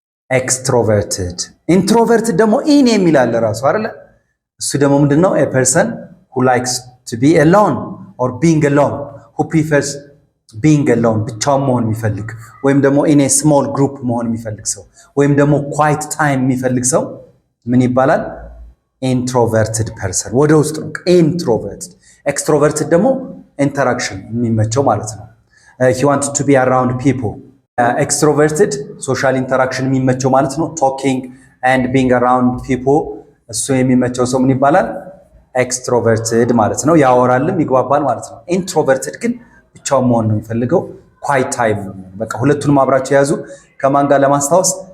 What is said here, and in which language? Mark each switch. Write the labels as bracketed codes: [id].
[am] extroverted። introverted ደግሞ in የሚላል ራሱ አይደለ? እሱ ደግሞ ምንድነው? [en] a person who likes to be alone or being alone, [am] who prefers being alone ብቻውን መሆን የሚፈልግ ወይም ደግሞ in a small group መሆን የሚፈልግ ሰው ወይም ደግሞ quiet time የሚፈልግ ሰው ምን ይባላል? introverted person። ወደ ውስጥ ነው introverted። extroverted ደግሞ interaction የሚመቸው ማለት ነው። [en] he wants to be around people። [am] extroverted social interaction የሚመቸው ማለት ነው። [en] talking and being around people [am] እሱ የሚመቸው ሰው ምን ይባላል? extroverted ማለት ነው። ያወራልም ይግባባል ማለት ነው። introverted ግን ብቻውን መሆን ነው የሚፈልገው quiet time። በቃ ሁለቱንም አብራችሁ ያዙ። ከማን ጋር ለማስታወስ?